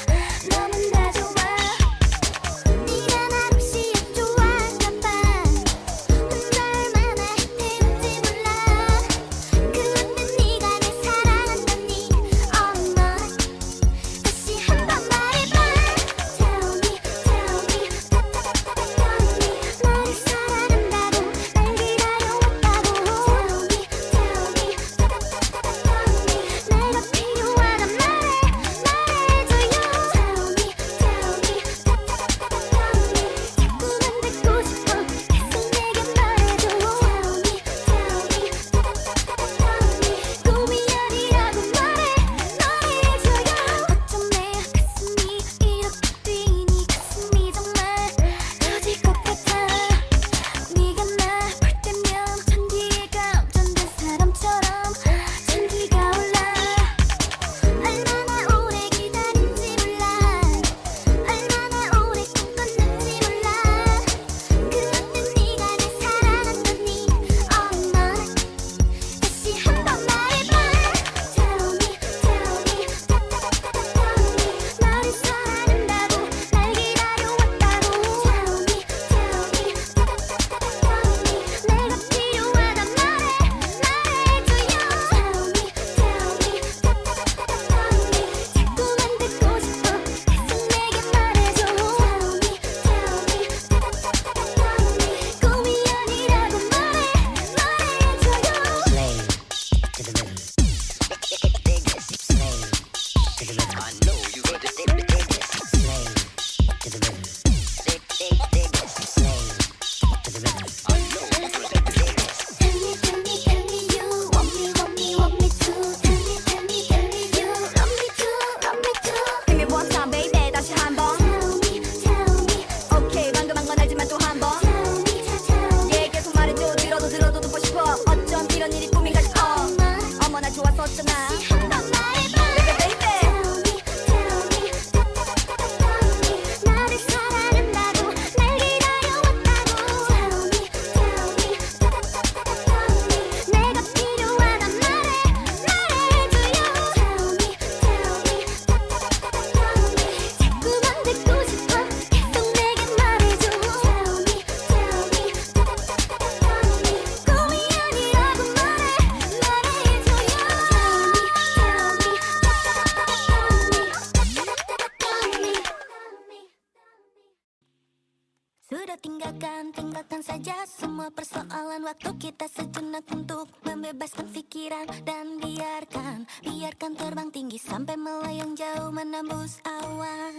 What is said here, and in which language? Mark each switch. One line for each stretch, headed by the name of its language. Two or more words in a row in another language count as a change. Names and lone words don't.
Korean: 너는 나 좋아. 네가 나를 시험 좋아할까봐. 혼자 얼마나 헤매는지 몰라. 그런데 네가 날 사랑한다니. 어머 다시 한번 말해봐.
English: Tell me, tell me, tell me.
Korean: 나를 사랑한다고, 날 기다려왔다고.
English: Tell me, tell me, tell me.
Korean: 내가 필요하단 말해줘요.
English: Tell me, tell me, tell me.
Korean: 자꾸만 듣고 싶어. 계속 내게 말해줘.
English: Tell me, tell me, tell me.
Korean: 꿈이 아니라고 말해줘요. 어쩜 내 가슴이 이렇게 뛰니. 가슴이 정말 터질 것 같아. 네가 나 볼 때면 전기에 감전된 사람처럼 전기가 올라. 얼마나 오래 기다린지 몰라. 얼마나 오래 꿈꿨는지 몰라. 그런데 네가 날 사랑한다니. 어머 다시 한번 말해봐.
English: Tell me, tell me, tell me.
Korean: 나를 사랑한다고, 날 기다려왔다고.
English: Tell me, tell me, tell me.
Korean: 내가 필요하단 말해줘요.
English: Tell me, tell me, tell me.
Korean: 자꾸만 듣고 싶어. 계속 내게 말해줘.
English: Tell me, tell me, tell me.
Korean: 꿈이 아니라고 말해줘요.
English: Tell me, tell me you want me too. Tell me you love me too. Give me one time, baby.
Korean: 다시 한 번.
English: Tell me,
Korean: 오케이, 방금 한 건 알지만 또 한 번.
English: tell me.
Korean: 예, 계속 말해줘. 들어도 듣고 싶어. 어쩜 이런 일이 꿈인가 싶어. 어머나 좋았었잖아. 한번 말해봐.
English: Baby, baby. Tell me,
Korean: 나를 사랑한다고, 날 기다려왔다고.
English: Tell me,
Korean: 내가 필요하단 말해줘요.
English: Tell me,
Korean: 자꾸만 듣고 싶어. 계속 내게 말해줘.
English: Tell me,
Korean: 꿈이 아니라고 말해줘요.
Indonesian: Sudah tinggalkan saja semua persoalan. Waktu kita sejenak untuk membebaskan pikiran. Dan biarkan terbang tinggi sampai melayang jauh menembus awan.